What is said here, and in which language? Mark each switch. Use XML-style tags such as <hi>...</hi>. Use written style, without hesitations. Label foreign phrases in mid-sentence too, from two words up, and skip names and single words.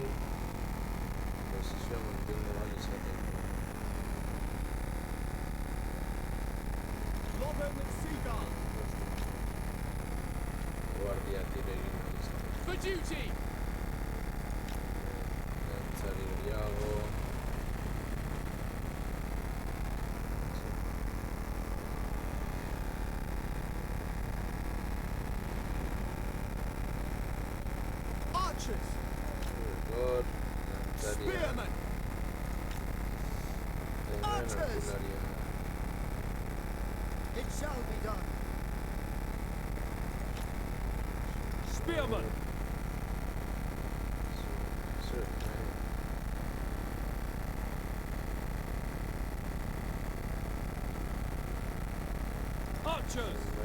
<eu>Posizioa mantendu ahal izateko. Loven Seagull. Guardia tiregin ahal izateko.</eu> <en>For duty.</en> <eu>Dantzari gehiago.</eu> <en>Spearmen! Archers! It shall be done. Spearmen! Archers!</en>